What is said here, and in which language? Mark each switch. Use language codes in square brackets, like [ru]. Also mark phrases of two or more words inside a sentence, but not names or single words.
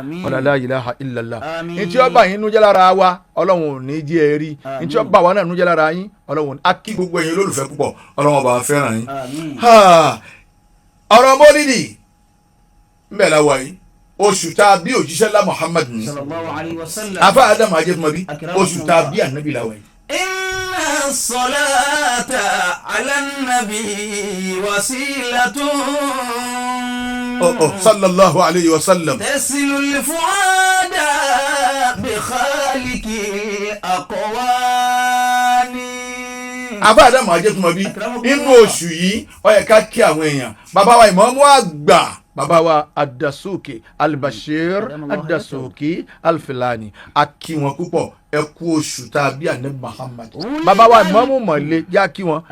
[yo] Àmín. Ọlá [ar] لا إله إلا الله. [yo] Àmín. Ní tí ó bá yín nú jẹ́ lára wa, Ọlọ́run ò ní jẹ́ ẹ rí. Ní tí ó Àmín. bá wa náà nú jẹ́ lára yín, Ọlọ́run ò ní. A kí gbogbo ẹ̀yin olólùfẹ́ púpọ̀, Ọlọ́run ó bá wa fẹ́ràn yín. Àmín. Ha! Ọ̀rọ̀ Mọ́lídì, ńbẹ̀ la wà yìí. Oṣù tá a bí òjíṣẹ́ ńlá Muhammad ni. [ar] صلى الله عليه وسلم. [yo] Afa Adam Ajẹ́tùmọ̀bí, Akramakumullah. oṣù tá a bí Ànábì la wà yìí. [ar] إن الصلاة على النبي وسيلة. Oh, oh, صلى الله عليه وسلم تصل الفؤاد بخالق الأكوان. [yo] Afa Adam Ajẹ́tùmọ̀bí, Akramakumullah. inú oṣù yìí, ó yẹ ká kí àwọn èèyàn. Bàbá wa Ìmáàmù àgbà, bàbá wa Adasuki Al-Bashir Adamallahu Adasuki Al-Filani, a kí wọn púpọ̀. Ẹ kú oṣù tá a bí Ànábì Muhammad. Wúlídà Bàbá wa yìí. Ìmáàmù Mọ̀lẹ́, yá kí wọn.